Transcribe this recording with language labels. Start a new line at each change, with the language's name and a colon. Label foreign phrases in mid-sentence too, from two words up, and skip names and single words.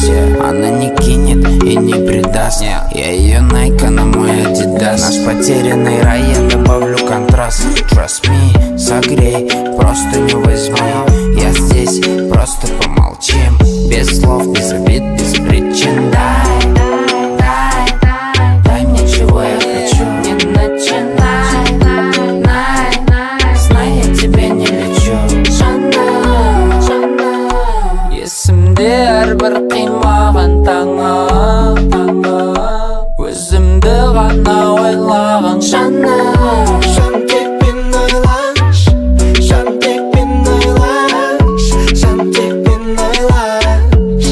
Russian: Она не кинет и не предаст. Я ее Найка на мой Адидас. Наш потерянный рай, я добавлю контраст.
English: Trust me,
Russian: согрей, просто не возьми. Я здесь, просто помолчим. Без слов, без обид, без причин. Дай мне чего я хочу. Не начинай, знай, я тебе не лечу.
Kazakh: Есімде әрбір қимаған таңым, өзімді ғана ойлаған жаным. Жан тек мен ойлаш, жан тек мен ойлаш, жан тек мен ойлаш.